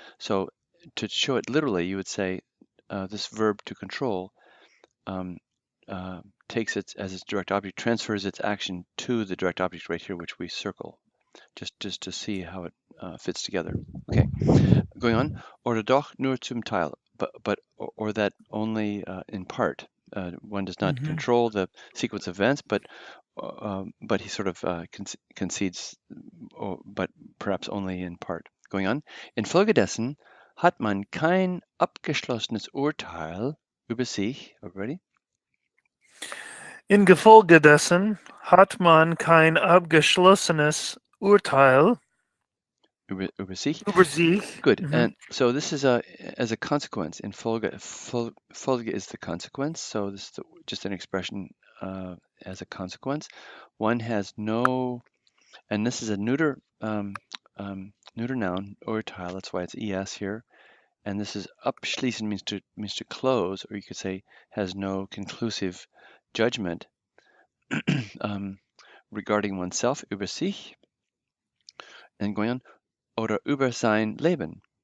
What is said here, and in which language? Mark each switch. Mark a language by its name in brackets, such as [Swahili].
[English] So to show it literally, you would say this verb to control takes it as its direct object, transfers its action to the direct object right here, which we circle, just to see how it fits together. Okay, going on. [German] Oder doch nur zum Teil, [English] or that only in part. One does not control the sequence of events, but he sort of concedes, but perhaps only in part. Going on. [German] Infolgedessen hat man kein abgeschlossenes Urteil über sich. [English] Everybody? [German] Infolgedessen hat man kein abgeschlossenes Urteil über sich. über sich. [English] Good. And so this is as a consequence. In Folge is the consequence. So this is just an expression as a consequence. One has no, and this is a neuter neuter noun, Urteil. That's why it's es here. And this is abschließen means to close, or you could say has no conclusive judgment regarding oneself, [German] über sich. [English] And going on, [German] oder über sein Leben.